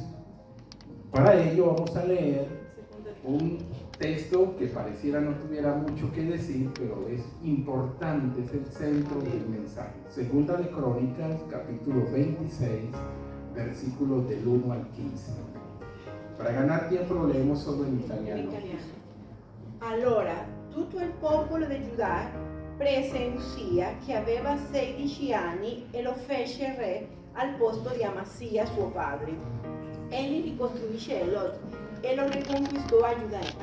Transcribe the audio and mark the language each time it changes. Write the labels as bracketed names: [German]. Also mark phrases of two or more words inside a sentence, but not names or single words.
[Spanish] Para ello vamos a leer un texto que pareciera no tuviera mucho que decir, pero es importante, es el centro del mensaje. Segunda de Crónicas, capítulo 26, versículos del 1 al 15. Para ganar tiempo lo leemos solo in italiano. [Italian] Allora tutto il popolo di Giuda prese Usia, che aveva 16 anni, e lo fece re al posto di Amasia suo padre. Egli ricostruì Shiloh e lo riconquistò a Giuda.